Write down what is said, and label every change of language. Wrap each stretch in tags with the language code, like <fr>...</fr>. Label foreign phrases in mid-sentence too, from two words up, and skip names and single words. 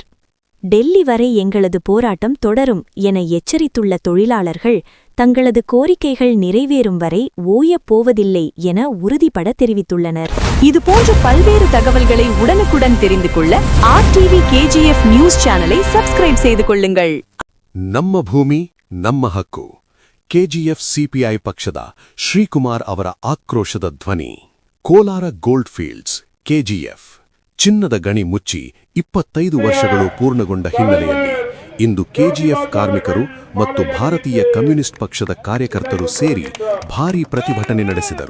<ta>டெல்லி வரை எங்களது போராட்டம் தொடரும் என எச்சரித்துள்ள தொழிலாளர்கள் தங்களது கோரிக்கைகள் நிறைவேறும் வரை ஓயப் போவதில்லை என உறுதிபட தெரிவித்துள்ளனர். இதுபோன்ற பல்வேறு தகவல்களை உடனுக்குடன் தெரிந்து கொள்ள RTV KGF நியூஸ் சேனலை சப்ஸ்கிரைப் செய்து கொள்ளுங்கள்.</ta> <kn>ನಮ್ಮ ಭೂಮಿ ನಮ್ಮ ಹಕ್ಕು. KGF CPI ಪಕ್ಷದ ಶ್ರೀಕುಮಾರ್ ಅವರ ಆಕ್ರೋಶದ ಧ್ವನಿ. ಕೋಲಾರ ಗೋಲ್ಡ್ ಫೀಲ್ಡ್ಸ್ KGF ಚಿನ್ನದ ಗಣಿ ಮುಚ್ಚಿ 25 ವರ್ಷಗಳು ಪೂರ್ಣಗೊಂಡ ಹಿನ್ನೆಲೆಯಲ್ಲಿ ಇಂದು KGF ಕಾರ್ಮಿಕರು ಮತ್ತು ಭಾರತೀಯ ಕಮ್ಯುನಿಸ್ಟ್ ಪಕ್ಷದ ಕಾರ್ಯಕರ್ತರು ಸೇರಿ ಭಾರೀ ಪ್ರತಿಭಟನೆ ನಡೆಸಿದರು.</kn>